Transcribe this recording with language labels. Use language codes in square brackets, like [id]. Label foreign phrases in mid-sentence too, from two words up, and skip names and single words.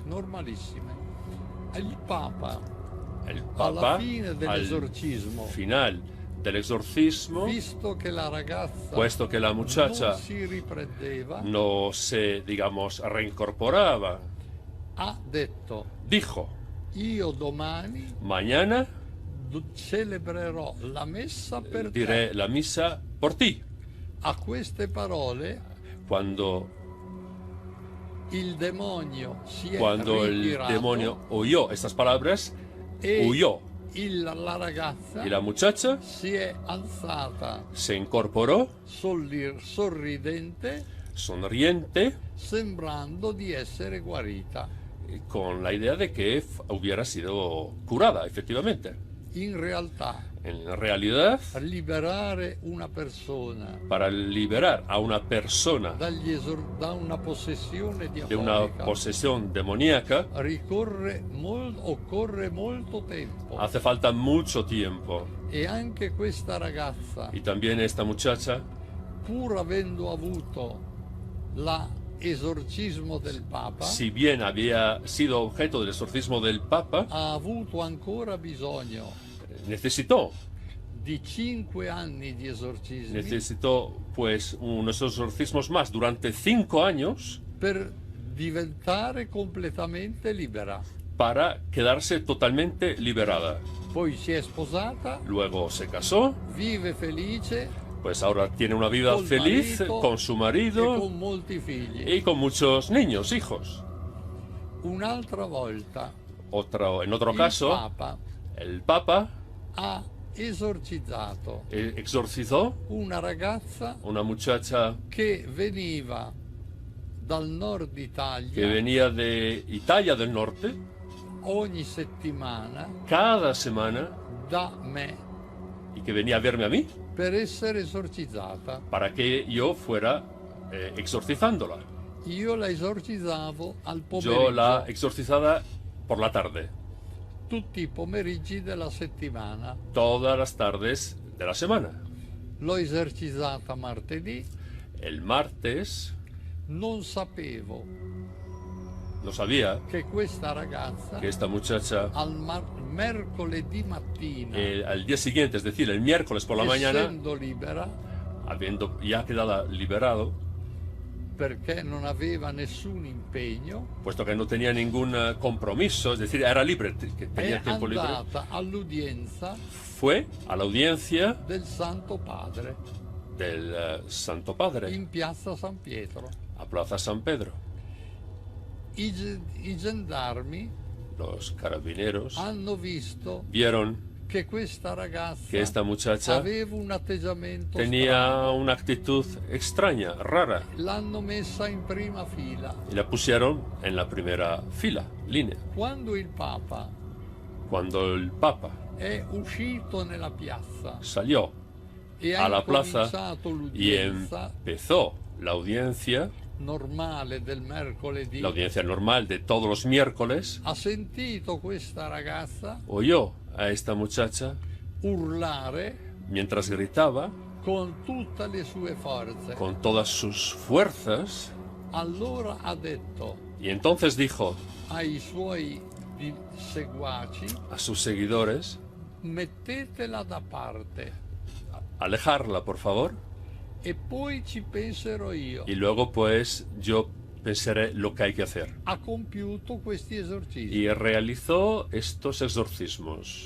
[es] El Papa, al final del exorcismo, puesto que la muchacha no se, digamos, reincorporaba, dijo: mañana diré la misa por ti. Cuando el demonio oyó estas palabras, huyó. [it] La ragazza [es] Y la muchacha [it] si è alzata [es] se incorporó, [it] sorridente, [es] sonriente, [it] sembrando di essere guarita. [es] con la idea de que hubiera sido curada, efectivamente. [it] In realtà, [es] En realidad, [it] liberare una persona [es] para liberar a una persona [it] da una possessione [es] de una [it] diabolica [es] posesión demoníaca, [it] occorre molto tempo. [es] hace falta mucho tiempo. [it] E anche questa ragazza, [es] Y también esta muchacha, [it] pur avendo avuto l'esorcismo del Papa, [es] si bien había sido objeto del exorcismo del Papa, [it] ha avuto ancora bisogno [es] necesitó [it] di 5 anni di esorcismi [es] Necesitó pues unos exorcismos más durante 5 años [it] per diventare completamente libera. [es] para quedarse totalmente liberada. [it] Poi si è sposata, [es] Luego se casó, [it] vive felice [es] pues ahora tiene una vida [it] col [es] feliz [it] marito [es] con su [it] e [es] marido [it] con molti figli. [es] y con muchos niños, hijos. [it] Un'altra volta [es] En otro [it] il [es] caso, [it] Papa [es] el Papa [it] ha esorcizzato [es] exorcizó [it] una ragazza [es] una muchacha [it] che veniva dal nord [es] que Italia venía de Italia del Norte [it] ogni settimana [es] cada semana [it] da me [es] y que venía a verme a mí [it] per essere esorcizzata. [es] para que yo fuera exorcizándola. [it] Io la esorcizzavo al pomeriggio, [es] Yo la exorcizaba por la tarde, [it] tutti i pomeriggi della settimana. [es] todas las tardes de la semana. [it] L'ho esorcizzata martedì, [es] El martes [it] non sapevo [es] no sabía [it] che questa ragazza [es] que esta muchacha [it] mercoledì mattina, [es] al día siguiente, es decir, el miércoles por la mañana, [it] essendo libera, [es] habiendo ya quedado liberado, [it] perché non aveva nessun impegno, [es] puesto que no tenía ningún compromiso, es decir, era libre, que tenía [it] è [es] tiempo libre, [it] andata all'udienza [es] fue a la audiencia [it] del Santo Padre [es] del Santo Padre [it] in piazza San Pietro. [es] a Plaza San Pedro. [it] I gendarmi [es] Los carabineros [it] hanno visto [es] vieron [it] che questa ragazza [es] que esta muchacha [it] aveva un atteggiamento [es] tenía [it] strano. [es] una actitud extraña, rara, [it] L'hanno messa in prima fila. [es] y la pusieron en la primera fila, línea. [it] Quando il Papa [es] Cuando el Papa [it] è uscito nella piazza [es] salió [it] e [es] a [it] ha [es] la plaza [it] cominciato [es] y [it] l'udienza [es] empezó la audiencia [it] normale del mercoledì, [es] la audiencia normal de todos los miércoles, [it] ha sentito questa ragazza [es] oyó a esta muchacha [it] urlare [es] mientras gritaba [it] con tutte le sue forze. [es] con todas sus fuerzas, [it] Allora ha detto [es] y entonces dijo [it] ai suoi seguaci: [es] a sus seguidores: [it] mettetela da parte [es] alejarla, por favor, [it] e poi ci penserò io. [es] y luego pues yo pensaré lo que hay que hacer. [it] Ha compiuto questi esorcismi. [es] Y realizó estos exorcismos.